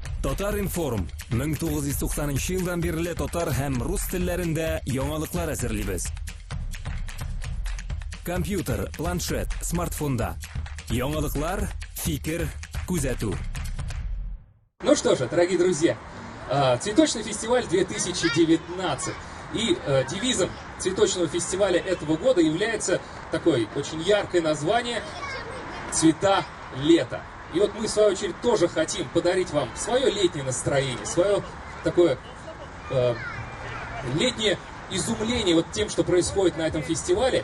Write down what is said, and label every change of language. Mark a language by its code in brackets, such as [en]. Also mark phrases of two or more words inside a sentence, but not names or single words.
[tt] Татар информ 1990 елдан бері татар һәм рус телләрендә яңалыклар әзерлибез. Компьютер, планшет, смартфонда. Яңалыклар, фикер, күзәтү. [ru] Ну что же, дорогие друзья, цветочный фестиваль 2019. И девизом цветочного фестиваля этого года является такое очень яркое название «Цвета лета». И вот мы, в свою очередь, тоже хотим подарить вам свое летнее настроение, свое такое летнее изумление вот тем, что происходит на этом фестивале.